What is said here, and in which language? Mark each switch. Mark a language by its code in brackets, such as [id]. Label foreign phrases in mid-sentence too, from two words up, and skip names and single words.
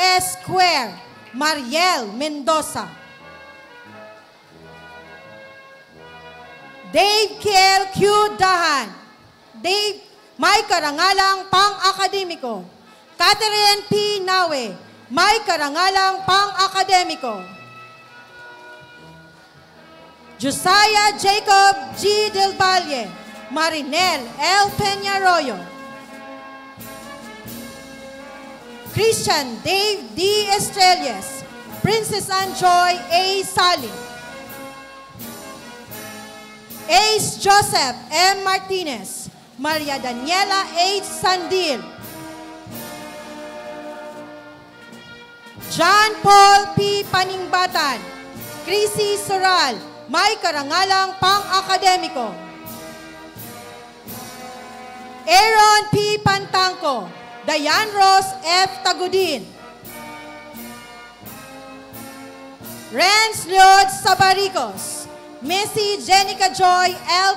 [tl] Square, Mariel Mendoza. Dave Kiel Q. Dahan. Dave, may karangalang pang-akademiko. Catherine P. Nawe, may karangalang pang-akademiko. Josiah Jacob G. Del Valle, Marinel L. Peñarroyo. Christian Dave D. Estrellas, Princess Anne Joy A. Sali. Ace Joseph M. Martinez, Maria Daniela H. Sandil. John Paul P. Paningbatan, Chrissy Soral, may karangalang pang-akademiko. Aaron P. Pantangco, Diane Rose F. Tagudin. Renz Lloyd Sabaricos, Missy Jenica Joy L.